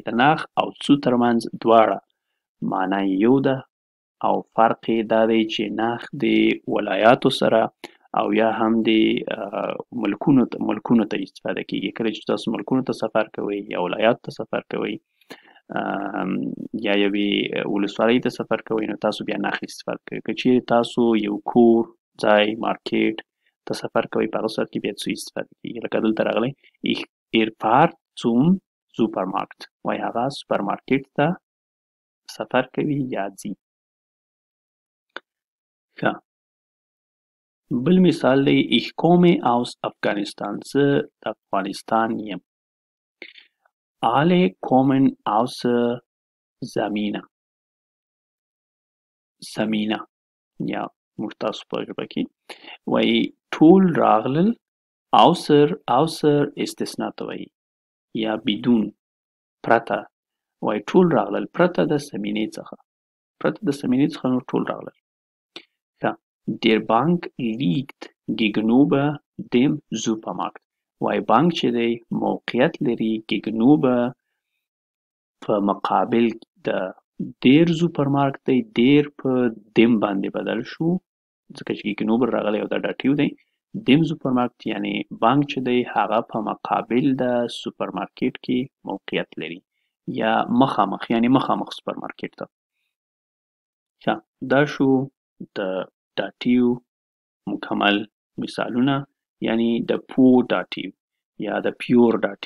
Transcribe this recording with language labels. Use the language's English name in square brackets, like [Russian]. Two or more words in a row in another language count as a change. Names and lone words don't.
[Pashto] د nach او zu ترمنځ دواړه معنی یو ده او فرق یې دا دی چې nach د ولایاتو سره او یا هم د ملکونو ته استفاده کیږي. کله چې تاسو ملکونو ته سفر کوئ یا ولایاتو ته سفر کوئ یا یوې ولسوالۍ ته سفر کوئ، نو تاسو بیا nach استفاده کوئ. که چیرې تاسو یو کور، ځای، مارکیټ ته سفر کوئ، په هغه صورت کې بیا zu استفاده کیږي. لکه دلته راغلی [German] er fährt zum Supermarkt. [Pashto] وایي هغه سوپرمارکیټ ته سفر کوي یا ځي. ښه، بل مثال دی [German] ich komme aus Afghanistan. [Pashto] زه د افغانستان یم. [German] alle kommen außer Samina. [Pashto] سمینا یا موږ تاسو په ژبه کې وایي ټول راغلل، außer استثنا ته وایي یا بدون پرته، وایي ټول راغلل پرته د سمینې څخه نور ټول راغلل. ښه، [German] der Bank liegt gegenüber dem Supermarkt. [Pashto] وایي بانک چې دی موقعیت لري gegenüber په مقابل د [German] der Supermarkt [Pashto] دی. der په dem باندې بدل شو ځکه چې gegenüber راغلی او دا داتیو دی. [German] dem Supermarkt [Pashto] یعنی بانک چې دی هغه په مقابل د سوپرمارکیټ کې موقعیت لري یا مخامخ، یعنی مخامخ سوپرمارکیټ ته. ښه، دا شو د داتیو مکمل مثالونه، یعنی د پور داتیو یا د پیور داتیو.